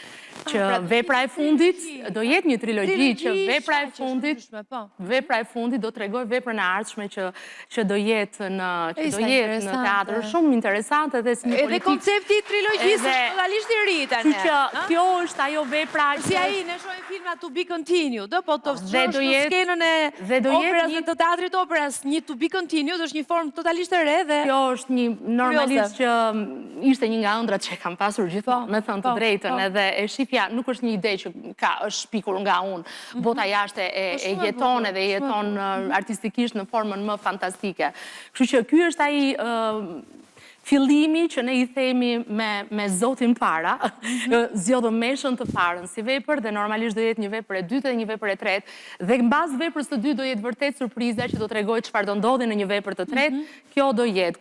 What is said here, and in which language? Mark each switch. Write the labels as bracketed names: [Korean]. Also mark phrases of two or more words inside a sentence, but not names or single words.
[Albanian] Që vepra e fundit do jetë një trilogji që vepra e fundit do tregoj veprën e ardhshme që do jetë në teatr, shumë interesante dhe si një edhe koncepti i trilogjisë është totalisht i ri tani. Që kjo është ajo vepra si ai ne shohim filma [English] to be continued, [Albanian] po të shohësh në skenën e operës të teatrit operas, një [English] to be continued [Albanian] është një formë totalisht e re dhe kjo është një normalisht që ishte një nga ëndrat që kam pasur gjithmonë, me thënë të drejtën, edhe e shifja nuk është një ide që është shpikur nga unë. Bota jashtë e jeton edhe jeton artistikisht në formën më fantastike. Kështu që ky është ai fillimi që ne i themi me Zotin para, zgjodhëm meshën të parën si vepër dhe normalisht do jetë një vepër e dytë dhe një vepër e tretë dhe mbas veprës së dytë do jetë vërtet surpriza që do tregoj çfarë do ndodhi në një vepër të tretë, kjo do jetë.